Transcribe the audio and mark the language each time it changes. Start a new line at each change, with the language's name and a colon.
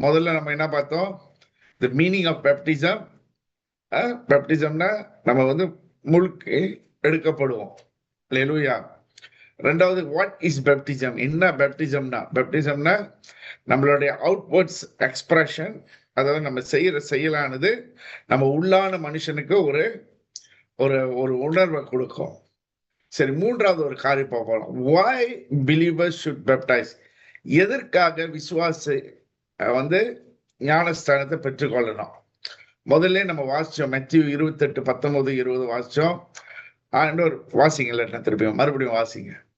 Tamil: முதல்ல நம்ம என்ன பார்த்தோம்?
English: the meaning of baptism.
Tamil: பேப்டிசம்னா நம்ம முழுக்க எடுக்கப்படுவோம். அல்லேலூயா. 2வது,
English: What is baptism?
Tamil: என்ன பேப்டிசம்னா நம்மளுடைய அவுட்வர்ட்ஸ் எக்ஸ்பிரஷன். அதாவது நம்ம செய்யற செயலானது நம்ம உள்ளான மனுஷனுக்கு ஒரு ஒரு உணர்வை கொடுக்கும். சரி, 3வது ஒரு காரியம் பார்ப்போம்.
English: why believers should baptize?
Tamil: எதற்காக விசுவாசி ஞானஸ்தானத்தை பெற்றுக்கொள்ளணும்? முதல்ல நம்ம வாசிச்சோம், மத்தேயு 28:19-20 வாசிச்சோம். இன்னொரு வாசிங்க, இல்ல திருப்பியும் மறுபடியும் வாசிங்க.